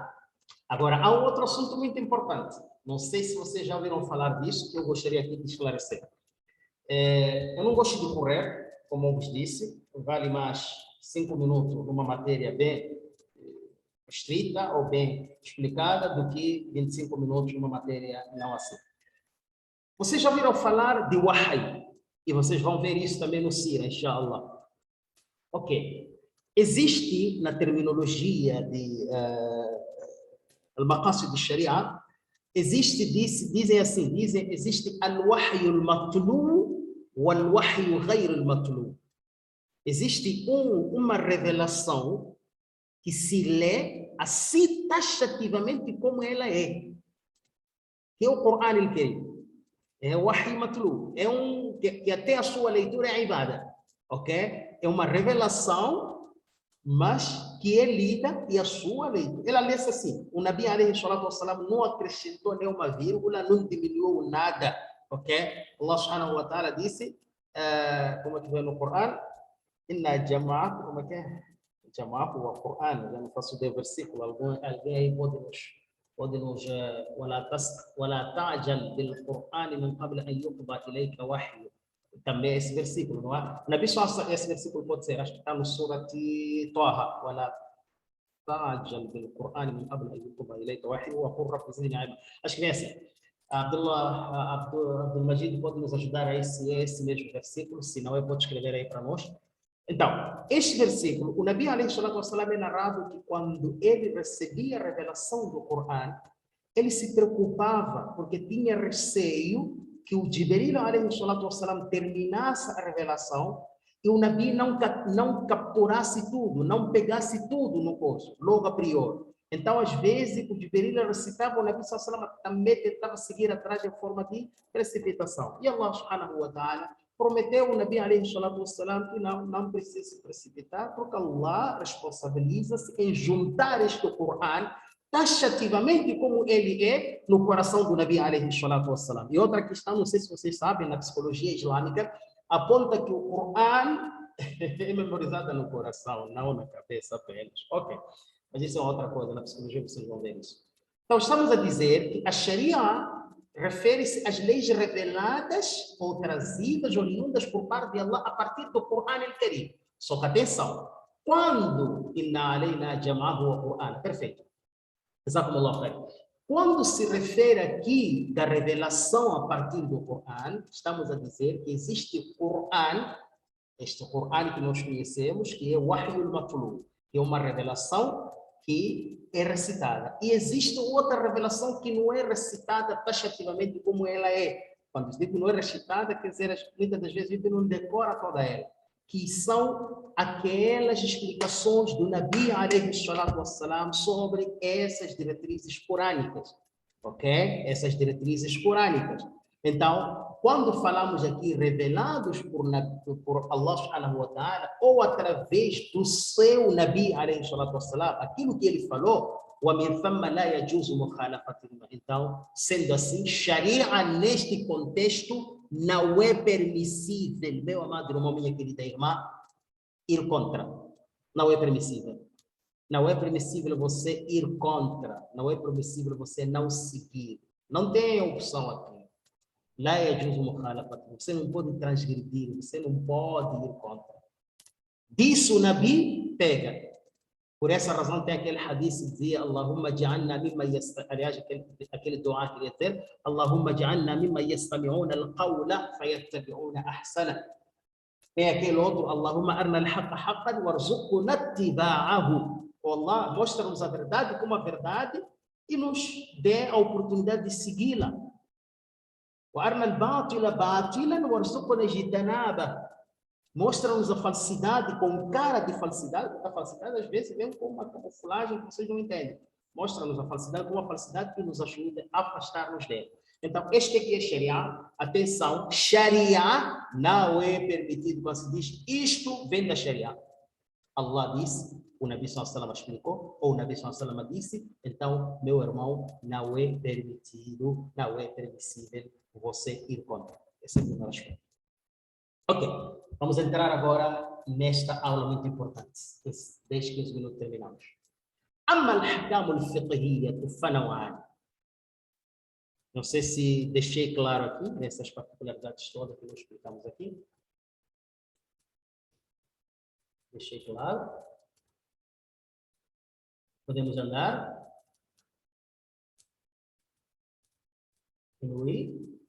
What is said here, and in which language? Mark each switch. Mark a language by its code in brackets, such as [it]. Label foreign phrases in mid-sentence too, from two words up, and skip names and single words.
[pt] Agora, há um outro assunto muito importante. Não sei se vocês já ouviram falar disso, que eu gostaria aqui de esclarecer. Eu não gosto de correr, como eu vos disse, vale mais 5 minutos numa matéria bem estrita ou bem explicada do que 25 minutos numa matéria não assim. Vocês já ouviram falar de Wahy? E vocês vão ver isso também no Sira, inshallah. Ok. Existe na terminologia de [ar] المقاصد الشريعة, [pt] dizem assim, existe [ar] الوحي المتلو والوحي غير المتلو. [pt] Existe uma revelação que se lê assim taxativamente como ela é. Que é o Corão al-Karim. É o [ar] وحي متلو. [pt] É que até a sua leitura é ibada. Ok? É uma revelação, mas que é lida e a sua leitura. Ela lê-se assim. O Nabi [ar] عليه الصلاة والسلام [pt] não acrescentou nenhuma vírgula, não diminuiu nada. Ok? Allah [ar] سبحانه وتعالى [pt] disse, como é que vem no Corão? [ar] إن جمعت, [pt] como é que é? Jama'at o Corão, já não faço de versículo, alguém aí pode nos [ar] ولا تعجل بالقرآن من قبل أن يقضى إليك وحيه. [pt] Também esse versículo, não é? Na Bíblia, esse versículo pode ser, acho que está no Surat Taha, [ar] ولا تعجل بالقرآن من قبل أن يقضى إليك وحيه وقل رب زدني علما. [pt] Acho que é assim. Abdul Majid pode nos ajudar aí se é esse mesmo versículo, se não, pode escrever aí para nós. Então, este versículo, o Nabi [ar] عليه الصلاة والسلام [pt] é narrado que quando ele recebia a revelação do Corão, ele se preocupava porque tinha receio que o Jibril [ar] عليه الصلاة والسلام [pt] terminasse a revelação e o Nabi não capturasse tudo, não pegasse tudo no curso, logo a priori. Então, às vezes, o Jibril recitava, o Nabi [ar] صلى الله عليه وسلم [pt] também tentava seguir atrás de forma de precipitação. E Allah [ar] سبحانه وتعالى [pt] prometeu o Nabi [ar] عليه الصلاة والسلام [pt] que não precisa se precipitar, porque Allah responsabiliza-se em juntar este Corão taxativamente como ele é no coração do Nabi [ar] عليه الصلاة والسلام. [pt] E outra questão, não sei se vocês sabem, na psicologia islâmica, aponta que o Corão é memorizado no coração, não na cabeça apenas. Ok, mas isso é outra coisa, na psicologia vocês vão ver isso. Então, estamos a dizer que a Sharia refere-se às leis reveladas ou trazidas, oriundas por parte de Allah a partir do Corão al-Karim. Só que atenção, quando [ar] إن علينا جمعه وقرآن, [pt] perfeito. [ar] جزاكم الله خير. [pt] Quando se refere aqui da revelação a partir do Corão, estamos a dizer que existe o Corão, este Corão que nós conhecemos, que é o [ar] الوحي المتلو, [pt] que é uma revelação que é recitada. E existe outra revelação que não é recitada taxativamente como ela é. Quando se diz que não é recitada, quer dizer, muitas das vezes a gente não decora toda ela, que são aquelas explicações do Nabi [ar] عليه الصلاة والسلام [pt] sobre essas diretrizes corânicas, ok? Essas diretrizes corânicas. Então, quando falamos aqui revelados por Allah [ar] سبحانه وتعالى, [pt] ou através do seu Nabi [ar] عليه الصلاة والسلام, [pt] aquilo que ele falou, [ar] وَمِنْ ثَمَّ لَا يَجُوزُ مُخَالَفَتُهُ. [pt] Então, sendo assim, Sharia neste contexto não é permissível, meu amado irmão, minha querida irmã, ir contra. Não é permissível. Não é permissível você ir contra. Não é permissível você não seguir. Não tem opção aqui. Lá é justo mukhalafat. Você não pode transgredir, você não pode ir contra. Disso o Nabi pega. Por essa razão tem aquele hadith que dizia [ar] اللهم اجعلنا مما [pt] aliás, aquele dua que ele ter [ar] اللهم اجعلنا مما يستمعون القول فيتبعون أحسن. [pt] Tem aquele outro [ar] اللهم أرنا الحق حقا وارزقنا اتباعه. [pt] Allah, mostra-nos a verdade como a verdade e nos dê a oportunidade de segui-la. [ar] وأرنا الباطل باطلا وارزقنا اجتناب. [pt] Mostra-nos a falsidade com cara de falsidade, porque a falsidade às vezes vem com uma camuflagem que vocês não entendem. Mostra-nos a falsidade com uma falsidade que nos ajuda a afastar-nos dele. Então, este aqui é Sharia. Atenção, Sharia não é permitido quando se diz isto vem da Sharia. Allah disse, o Nabi [ar] صلى الله عليه وسلم [pt] explicou, ou o Nabi [ar] صلى الله عليه وسلم [pt] disse, então, meu irmão, não é permitido, não é permissível você ir contra. Essa é a primeira coisa. Ok, vamos entrar agora nesta aula muito importante. 10, 15 minutos terminamos. [ar] أما الأحكام الفقهية فنوعان. [pt] Não sei se deixei claro aqui, nessas particularidades todas que nós explicamos aqui. Deixei claro. Podemos andar. Continuar.